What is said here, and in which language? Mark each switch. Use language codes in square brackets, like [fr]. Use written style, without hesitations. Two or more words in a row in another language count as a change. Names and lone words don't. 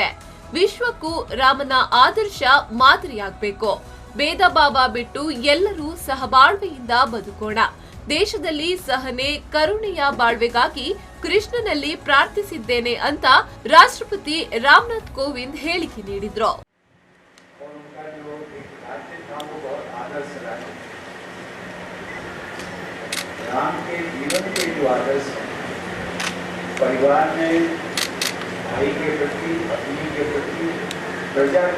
[kn] ವಿಶ್ವಕ್ಕೂ ರಾಮನ ಆದರ್ಶ ಮಾದರಿಯಾಗಬೇಕು. ಭೇದ ಭಾವ ಬಿಟ್ಟು ಎಲ್ಲರೂ ಸಹಬಾಳ್ವೆಯಿಂದ ಬದುಕೋಣ. ದೇಶದಲ್ಲಿ ಸಹನೆ, ಕರುಣೆಯ ಬಾಳ್ವೆಗಾಗಿ ಕೃಷ್ಣನಲ್ಲಿ ಪ್ರಾರ್ಥಿಸಿದ್ದೇನೆ ಅಂತ ರಾಷ್ಟ್ರಪತಿ ರಾಮನಾಥ್ ಕೋವಿಂದ್ ಹೇಳಿಕೆ ನೀಡಿದ್ರು. [hi] परिवार में भाई के प्रति, पत्नी के प्रति, प्रजा के